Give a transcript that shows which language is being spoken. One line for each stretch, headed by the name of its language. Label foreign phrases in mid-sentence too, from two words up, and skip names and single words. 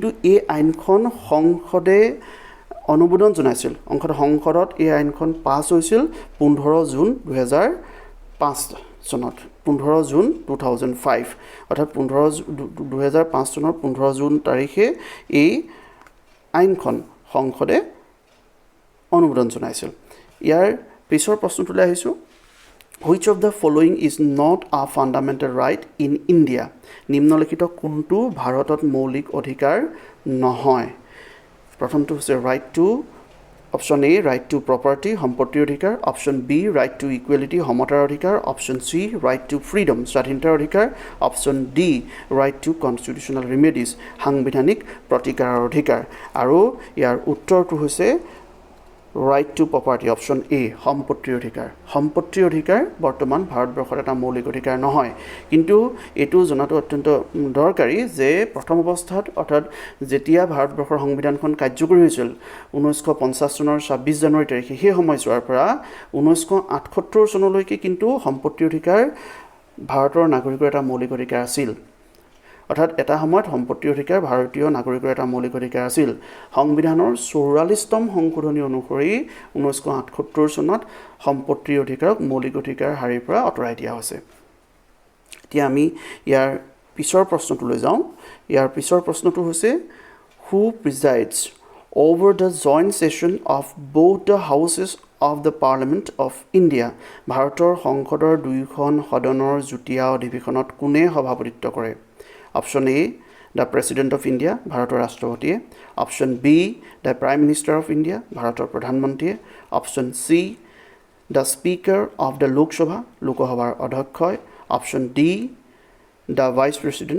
Assamese: এই আইনখন সংসদে অনুমোদন জনাইছিল সংসদত এই আইনখন পাছ হৈছিল 15 জুন 2005 চনত 15 জুন 2005 অৰ্থাৎ 2005 চনৰ 15 জুন তাৰিখে এই আইনখন সংসদে অনুমোদন জনাইছিল ইয়াৰ পিছৰ প্ৰশ্নটোলৈ আহিছো
English: Which of the following is not a fundamental right in India?
Assamese: নিম্নলিখিত কোনটো ভাৰতত মৌলিক অধিকাৰ নহয় প্ৰথমটো হৈছে
English: right to option A right to property
Assamese: সম্পত্তিৰ অধিকাৰ
English: option B right to equality
Assamese: সমতাৰ অধিকাৰ
English: option C right to freedom
Assamese: স্বাধীনতাৰ অধিকাৰ
English: option D right to constitutional remedies
Assamese: সাংবিধানিক প্ৰতিকাৰৰ অধিকাৰ আৰু ইয়াৰ উত্তৰটো হৈছে
English: right to property option A
Assamese: সম্পত্তিৰ অধিকাৰ বৰ্তমান ভাৰতবৰ্ষৰ এটা মৌলিক অধিকাৰ নহয় কিন্তু এটো জনাটো অত্যন্ত দৰকাৰী যে প্ৰথম অৱস্থাত অৰ্থাৎ যেতিয়া ভাৰতবৰ্ষৰ সংবিধানখন কাৰ্যকৰী হৈছিল 1950 চনৰ 26 জানুৱাৰী তাৰিখে সেই সময়ছোৱাৰ পৰা 1978 চনলৈকে কিন্তু সম্পত্তিৰ অধিকাৰ ভাৰতৰ নাগৰিকৰ এটা মৌলিক অধিকাৰ আছিল অৰ্থাৎ এটা সময়ত সম্পত্তিৰ অধিকাৰ ভাৰতীয় নাগৰিকৰ এটা মৌলিক অধিকাৰ আছিল সংবিধানৰ 44তম সংশোধনী অনুসৰি 1978 চনত সম্পত্তিৰ অধিকাৰক মৌলিক অধিকাৰ হাৰিৰ পৰা আঁতৰাই দিয়া হৈছে এতিয়া আমি ইয়াৰ পিছৰ প্ৰশ্নটোলৈ যাওঁ ইয়াৰ পিছৰ প্ৰশ্নটো হৈছে
English: who presides over the joint session of both the houses of the Parliament of India
Assamese: ভাৰতৰ সংসদৰ দুইখন সদনৰ যুটীয়া অধিৱেশনত কোনে সভাপতিত্ব কৰে
English: Option A, the President of India,
Assamese: ভাৰতৰ ৰাষ্ট্ৰপতিয়ে
English: Option B, the Prime Minister of India,
Assamese: ভাৰতৰ
English: প্ৰধানমন্ত্ৰীয়ে Option C, the Speaker of the Lok Sabha,
Assamese: লোকসভাৰ অধ্যক্ষই
English: Option D, the Vice President